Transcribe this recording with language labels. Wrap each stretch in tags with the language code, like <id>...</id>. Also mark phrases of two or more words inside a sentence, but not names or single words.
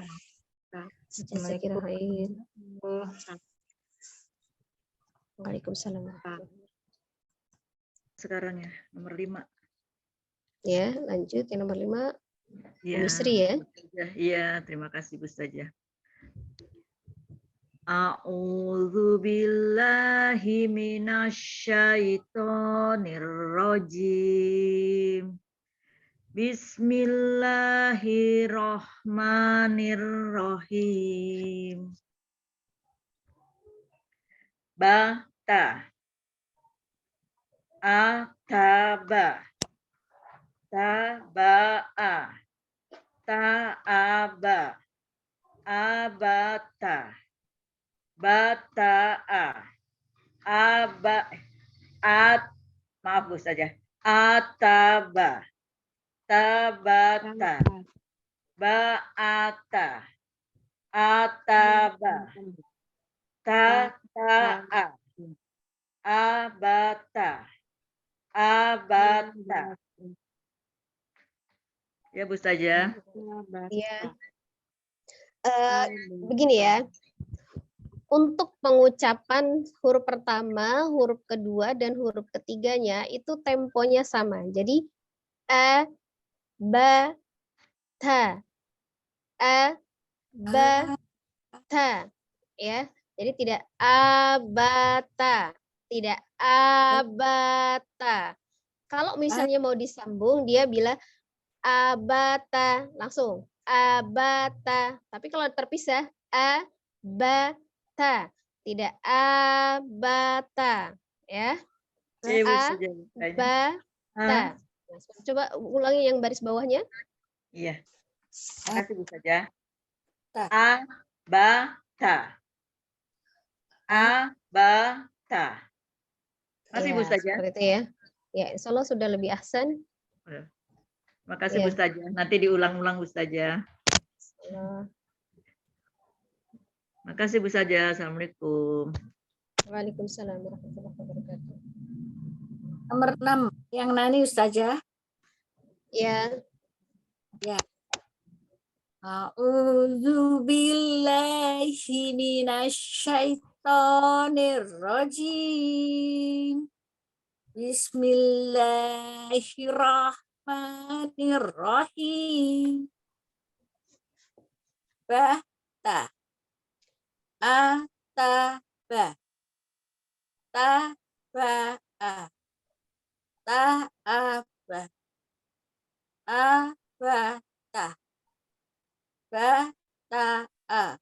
<ar>جزاك الله خير. وعليكم السلام.</ar> <id>Sekarang ya, nomor 5. Ya, lanjut yang nomor 5. Iya. Bu Sri ya. Iya, terima kasih Bu Ustazah.</id> <ar>أعوذ بالله من الشيطان الرجيم. بسم الله الرحمن الرحيم. بَتَ. أَتَبَ. تَبَأَ. تَأَبَ. أَبَتَ. بَتَأَ.</ar> <id>Maaf Bu saja.</id> <ar>أَتَبَ. تَبَتَ. بَأَتَ. أَتَبَ. تَتَأَ. أَبَتَ.</ar> <id>Abata. Ya Bu saja. Iya. Begini ya. Untuk pengucapan huruf pertama, huruf kedua, dan huruf ketiganya itu temponya sama. Jadi a, ba, ta, a, ba, ta, ya. Jadi tidak abata, tidak abata. Kalau misalnya mau disambung, dia bilang abata, langsung abata. Tapi kalau terpisah abata, tidak abata, ya.</id> <ar>أَبَتَ.</ar> <id>Coba ulangi yang baris bawahnya. Iya. Terima kasih Bu saja.</id> <ar>أَبَتَ. أَبَتَ.</ar> <id>Masih Bu saja. Seperti itu ya. Ya,</id> <ar>إن شاء الله</ar> <id>sudah lebih ahsan. Terima kasih Bu Ustazah. Nanti diulang-ulang Bu Ustazah. Terima kasih Bu Ustazah.</id> <ar>السلام عليكم. وعليكم السلام ورحمة الله وبركاته.</ar> <id>Nomor 6, yang Nani Ustazah. Ya.</id> <ar>أعوذ بالله من الشيطان الرجيم. بسم الله الرحمن الرحيم. بَتَ. أَتَبَ. تَبَأَ. تَأَبَ. أَبَتَ. بَتَأَ.</ar>